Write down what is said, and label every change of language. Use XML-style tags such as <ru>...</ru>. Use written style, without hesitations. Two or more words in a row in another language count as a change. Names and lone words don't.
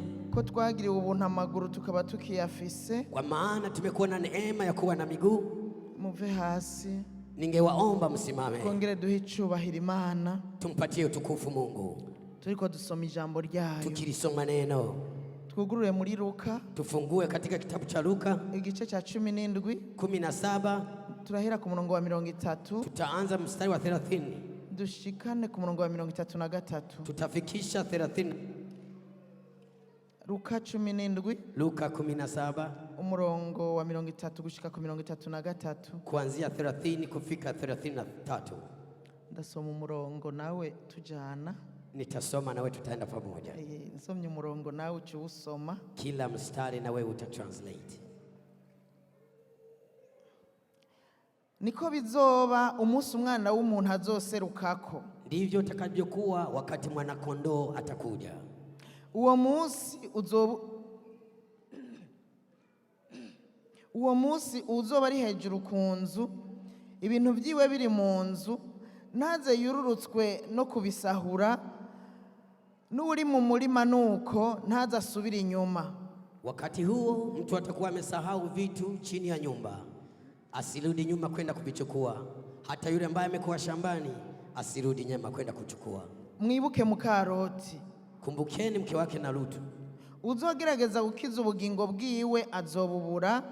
<rn>ko twagiriwe ubuntu amaguru tukaba tukiyafise,</rn> <sw>kwa maana tumekuwa na neema ya kuwa na miguu.</sw> <rn>Muve hasi.</rn> <sw>Ningewaomba msimame.</sw> <rn>Kongere duhe icyubahiro Imana.</rn> <sw>Tumpatie utukufu Mungu.</sw> <rn>Turiko dusoma ijambo ryayo.</rn> <sw>Tukilisoma neno.</sw> <rn>Twugurure muri Luka.</rn> <sw>Tufungue katika kitabu cha Luka.</sw> <rn>Igice cha 17. Turahera ku murongo wa 30.</rn> <sw>Tutaanza mstari wa 30.</sw> <rn>Dushikane ku murongo wa 33.</rn> <sw>Tutafikisha 30.</sw> <rn>Luka 17.</rn> <sw>Luka 17.</sw> <rn>Umurongo wa 30 gushika ku 33.</rn> <sw>Kuanzia 30 kufika 33.</sw> <rn>Ndasoma umurongo nawe tujana.</rn> <sw>Nitasoma nawe tutaenda pamoja.</sw> <rn>Nsomye umurongo nawe uciusoma.</rn> <sw>Kila mstari nawe utatranslate.</sw> <rn>Niko bizoba umunsi umwana w'umuntu azoserukako.</rn> <sw>Ndivyo utakavyokuwa wakati mwana kondoo atakuja.</sw> <rn>Uwo munsi uzoba ari hejuru ku nzu, ibintu byiwe biri mu nzu, ntaze yururutswe no kubisahura, n'uri mu murima nuko ntaze asubira inyuma.</rn> <sw>Wakati huo mtu atakuwa amesahau vitu chini ya nyumba, asirudi nyuma kwenda kuvichukua. Hata yule ambaye amekuwa shambani asirudi nyuma kwenda kuchukua.</sw> <rn>Mwibuke Mukaroti.</rn> <sw>Kumbukeni mke wake na Lutu.</sw> <rn>Uzogerageza gukiza ubugingo bwiwe azobubura,</rn>